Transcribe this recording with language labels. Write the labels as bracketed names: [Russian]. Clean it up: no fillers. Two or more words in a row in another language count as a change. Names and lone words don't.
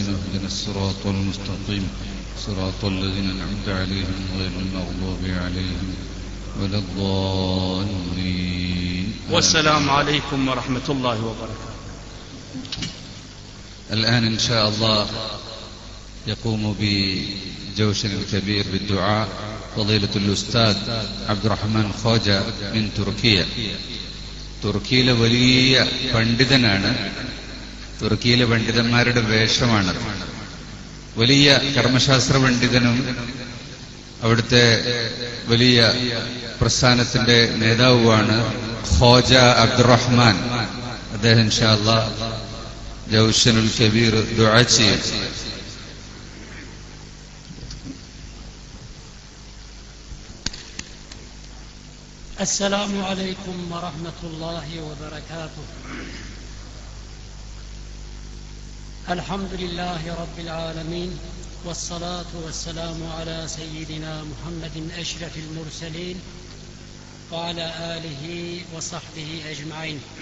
[Arabic] اهدنا الصراط المستقيم صراط الذين أنعمت عليهم غير المغضوب عليهم ولا الضالين. والسلام عليكم ورحمة الله وبركاته. الآن إن شاء الله يقوم بجوشن الكبير بالدعاء فضيلة الأستاذ عبد الرحمن خوجة من تركيا. [Malayalam] തുർക്കിയിലെ വലിയ പണ്ഡിതനാണ്. തുർക്കിയിലെ പണ്ഡിതന്മാരുടെ വേഷമാണ്. വലിയ കർമ്മശാസ്ത്ര പണ്ഡിതനും അവിടുത്തെ വലിയ പ്രസ്ഥാനത്തിന്റെ നേതാവുമാണ് ഖോജ അബ്ദുറഹ്മാൻ. അദ്ദേഹം [Arabic] إن شاء الله [Malayalam] ജൗഷനുൽ കബീർ ദുആ ചെയ്യും. [Arabic] السلام عليكم ورحمة الله وبركاته. الحمد لله رب العالمين، والصلاة والسلام على سيدنا محمد أشرف المرسلين وعلى آله وصحبه أجمعين.